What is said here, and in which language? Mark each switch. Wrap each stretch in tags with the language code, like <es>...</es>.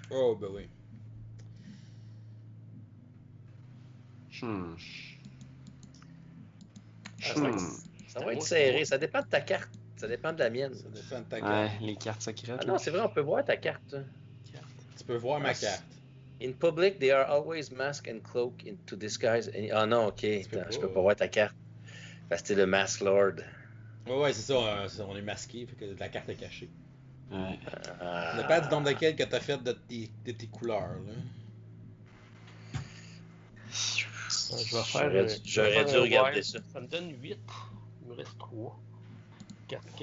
<fr>Oh, ben oui. Hmm. Ah, Hmm. Ça va être serré. Ça dépend de ta carte. Ça dépend de la mienne. Ça dépend de ta Ouais, carte. les cartes secrètes. Ah là. non, c'est vrai, on peut voir ta carte. Tu peux voir ma Ah, carte.</fr> <en>In public, they are always masked and cloaked to disguise.</en> <fr>Ah non, ok. peux Attends, je pas. peux pas voir ta carte. Parce que t'es le Mask Lord. Ouais, c'est ça, on est masqué, fait que la carte est cachée. Ouais. Ça dépend du nombre de quêtes que t'as fait de tes couleurs, là. Je vais faire. J'aurais dû regarder ça. Ça me donne 8. Il me reste 3. 4.</fr>